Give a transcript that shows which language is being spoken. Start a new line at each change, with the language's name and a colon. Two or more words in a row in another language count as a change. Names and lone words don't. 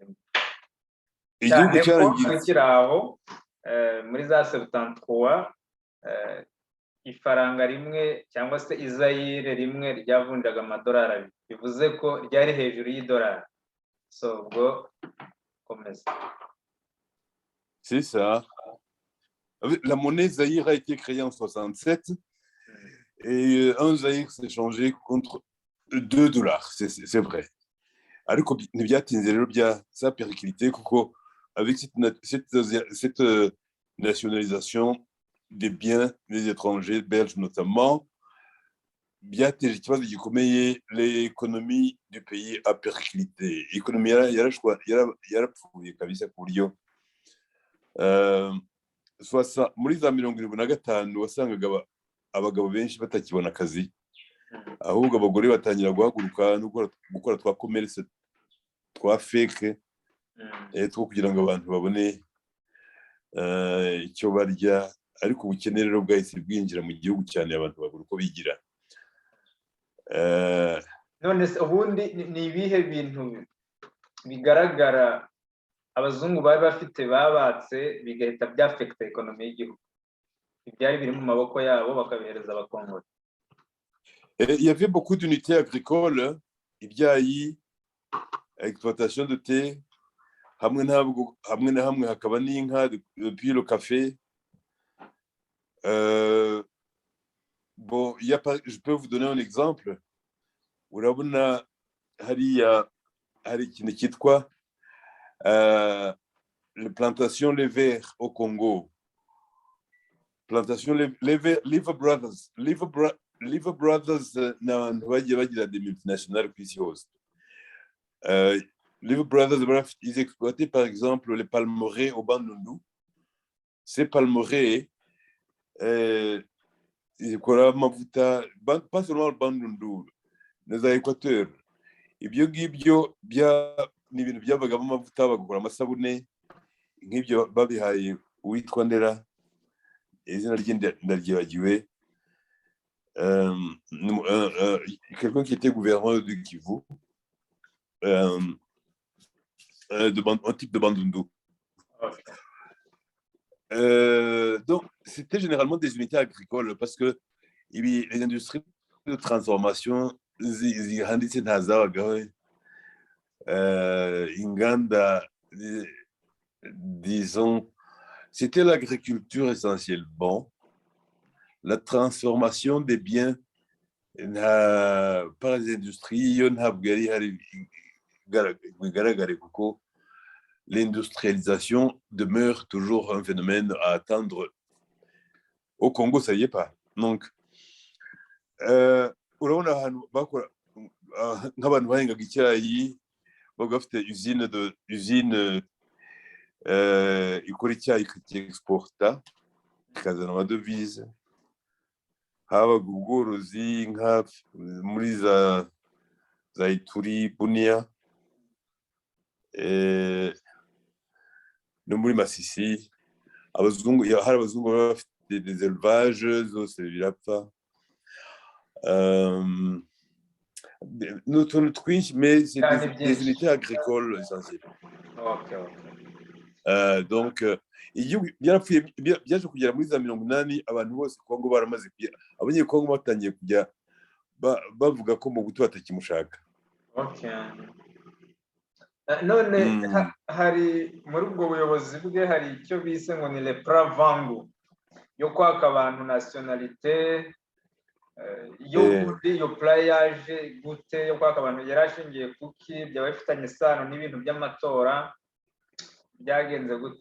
Kinyarwanda: igihugu cyarangiritse aho muri za 73 ifaranga rimwe cyangwa se izayire rimwe ryavunjaga amadolari abiri, bivuze ko ryari hejuru y'idolari. So ubwo komeza.
French: C'est ça. La monnaie Zaïre a été créée en 67 et un Zaïre s'est changé contre $2. C'est vrai.
Kinyarwanda: Ariko ntibyatinze rero
French: ça périclité kuko avec cette nationalisation des biens des étrangers belges notamment,
Kinyarwanda: byateje ikibazo gikomeye,
French: l'économie du pays a périclité.
Kinyarwanda: L'économie yarapfuye kabisa ku buryo muri za 75 wasangaga abagabo benshi batakibona akazi, ahubwo abagore batangira guhaguruka no gukora twa commerce twa fake two kugira ngo abantu babone icyo barya, ariko ubukene rero bwahise bwinjira mu gihugu cyane, abantu babura uko bigira. none se ubundi ni ibihe bintu bigaragara abazungu bari bafite babatse bigahita byafekita ekonomi y'igihugu, ibyari biri mu maboko yabo bakabihereza abakongore?
French: Il y avait beaucoup d'unités agricoles, ibyayi, exploitation de thé,
Kinyarwanda: hamwe na hamwe hakaba n'inka,
French: puis le café. Bon, je peux vous donner un exemple.
Kinyarwanda: Urabona hari ikintu cyitwa
French: les plantations Les Verts au Congo.
Kinyarwanda: Plantation Liver Brothers. Liver Brothers ni abantu bagiye bagira
French: des multinationales
Kinyarwanda: ku isi hose. Liver Brothers,
French: ils exploitaient par exemple les palmeraies au Bandundu. Ces palmeraies, ils
Kinyarwanda: ekora amavuta,
French: pas seulement le Bandundu,
Kinyarwanda: na za Equateur. Ibyo ngibyo ni ibintu byavagamo amavuta, bagakora amasabune, nk'ibyo babihaye uwitwa Ndera, izina rye ndaryibagiwe,
French: quelqu'un qui était gouverneur du Kivu, un type de Bandundu. Donc, c'était généralement des unités agricoles parce que les industries de transformation,
Kinyarwanda: zihanditse ntazabagaho, inganda,
French: disons, c'était l'agriculture essentielle. Bon, la transformation des biens par les industries, l'industrialisation demeure toujours un phénomène à attendre. Au Congo, ça y est pas. Donc,
Kinyarwanda: urabona ahantu bakora nk'abantu bahingaga icyayi, bavuga bafite usine ikora icyayi ikexporta, ikazana amadovize. Habaga ubworozi nka muri za Ituri, Bunia, no muri Masisi. Hari abazungu baba bafite
French: des élevages,
Kinyarwanda: zose birapfa. N'utuntu twinshi,
French: mais c'est des unités agricoles essentielles.
Kinyarwanda: Donc igihugu byaje kugera muri za 80, abantu bose Kongo baramaze kujya, abanyekongo batangiye kujya bavuga ko mu buto batakimushaka. None hari muri ubwo buyobozi bwe hari icyo bise ngo ni
French: le plan Vangu
Kinyarwanda: yo kwaka abantu nationalité, iyo plan yaje gute yo kwaka abantu, yarashingiye kuki, byaba bifitanye isano n'ibintu by'amatora, byagenze gute?